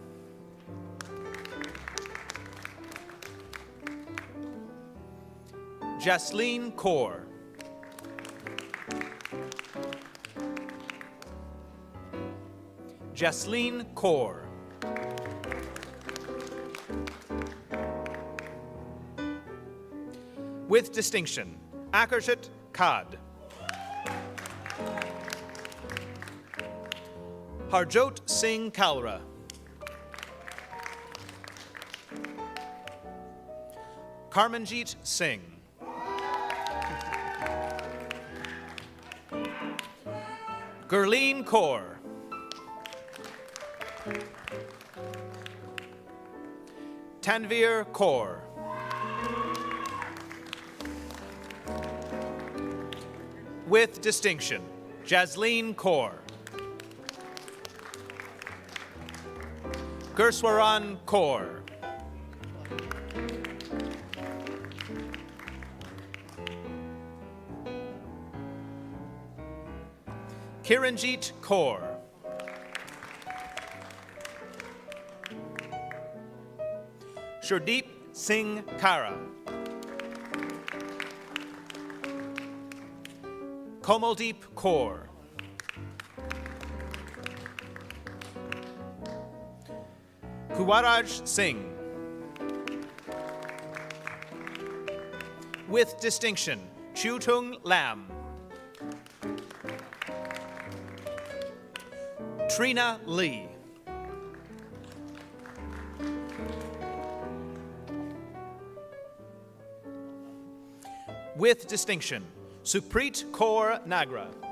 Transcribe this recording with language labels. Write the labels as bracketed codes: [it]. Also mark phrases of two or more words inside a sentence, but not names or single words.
[en] Jasleen Kaur. Jasleen Kaur. With distinction, Akarshat Kad. Harjot Singh Kalra. Karmanjeet Singh. Gurleen Kaur. Tanvir Kaur. With distinction, Jasleen Kaur. Gurswaran Kaur. Kiranjeet Kaur. Shurdeep Singh Kara. Komaldeep Kaur. Kuwaraj Singh. With distinction, Chutung Lam. Trina Lee. With distinction, Supreet Kaur Nagra.